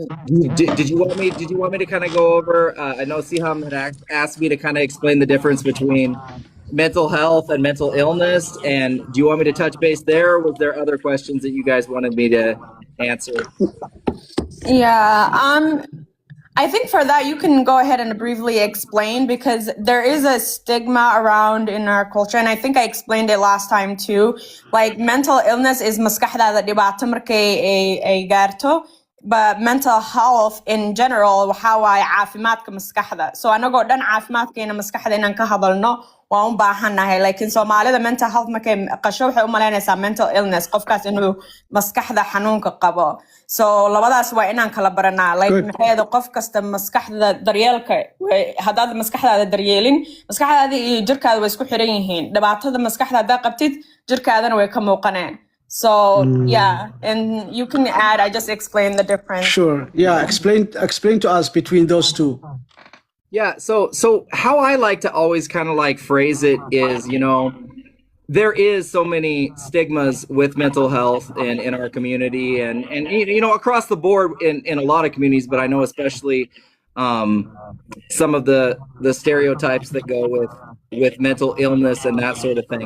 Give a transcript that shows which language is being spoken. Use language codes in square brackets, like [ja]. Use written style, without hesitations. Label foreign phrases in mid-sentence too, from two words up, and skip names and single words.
[en] Did you want me to kind of go over? I know Siham had asked me to kind of explain the difference between mental health and mental illness, and do you want me to touch base there, or was there other questions that you guys wanted me to answer? Yeah. I think for that, you can go ahead and briefly explain because there is a stigma around in our culture. And I think I explained it last time too. Like mental illness is [so] maskaxdaada dhibaato markay ay gaarto. [en] But mental health in general, [so] waxa waaye caafimaadka maskaxda. So anagoo dhan caafimaadkeena maskaxda inaan ka hadalno waan u baahannahay. Like in Soomaalida [en] mental health [so] markay qasho waxay u malaynaysaa [en] mental illness [so] qofkaas inuu maskaxda xanuunka qabo. So labadaas waa inaan kala baranaa. Like maxayda qof kasta maskaxda daryeelka haddaad maskaxdaada daryeelin maskaxdaada iyo jirkaada way isku xiran yihiin. Dhibaatada maskaxda haddaad qabtid jirkaadana way ka muuqaneen. [en] So yeah, and you can add. I just explained the difference. Sure. Yeah. Explain to us between those two. Yeah. So how I like to always kind of like phrase it is, you know, there is so many stigmas with mental health in our community and you know across the board in a lot of communities, but I know especially some of the stereotypes that go with mental illness and that sort of thing.